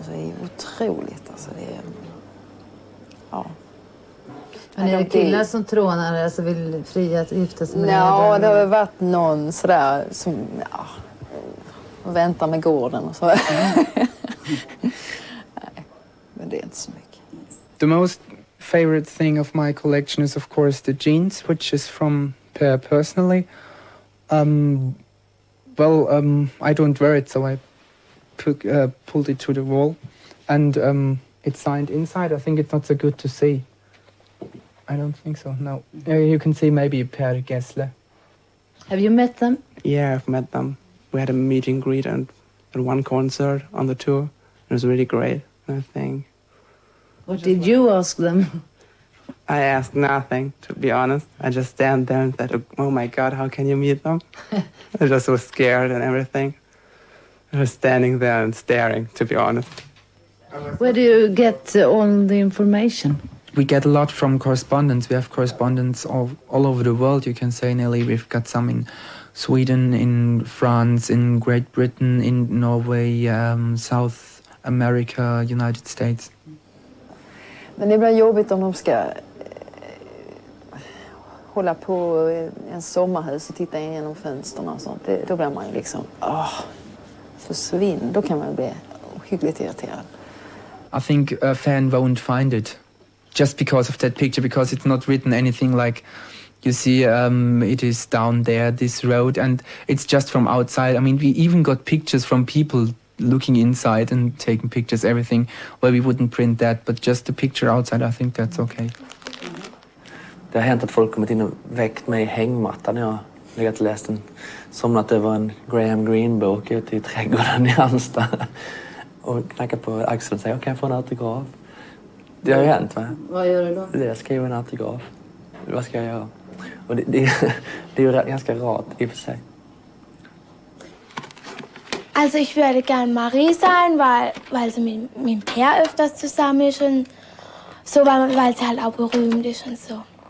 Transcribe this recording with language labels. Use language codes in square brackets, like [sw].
[sv] Så det är otroligt. Alltså det är, ja. Men är det killar som trånar, alltså vill fria att gifta sig med dig? Ja, det har varit någon sådär som och väntar med gården och så. Nej, men det är inte så mycket. [en] The most favorite thing of my collection is of course the jeans, which is from Per personally. I don't wear it, so I pulled it to the wall. And it's signed inside. I think it's not so good to see. I don't think so, no. You can see maybe Per Gessle. Have you met them? Yeah, I've met them. We had a meet and greet at one concert on the tour. It was really great, I think. What did you ask them? I asked nothing, to be honest. I just stand there and said, oh my God, how can you meet them? I just was scared and everything. I was standing there and staring, to be honest. Where do you get all the information? we get a lot from correspondence. We have correspondents all over the world, you can say, Nelly. We've got some in Sweden, in France, in Great Britain, in Norway, South America, United States. [sv] Men det blir jobbigt om de ska hålla på i en sommarhus och titta in genom fönsterna och sånt. Då blir man ju liksom, försvinn. Då kan man bli hyggligt irriterad. [en] I think a fan won't find it. just because of that picture, because it's not written anything like, you see, it is down there, this road, and it's just from outside. I mean, we even got pictures from people looking inside and taking pictures, everything, where we wouldn't print that, but just the picture outside, I think that's okay. [sv] Det har hänt att folk kommit in och väckt mig i hängmattan när jag legat och läst somnat över en Graham Greene-bok ute i trädgården i Halmstad. Och knackat på axeln och säger, kan jag få en autograf? Det har ju hänt, va? Vad gör du då? Jag skriver en autograf. Vad ska jag göra? Och det är ju ganska rart i och för sig. [de] Also ich würde gern Marie sein, weil sie mit Per öfters zusammen ist und so, weil sie halt auch berühmt ist und so.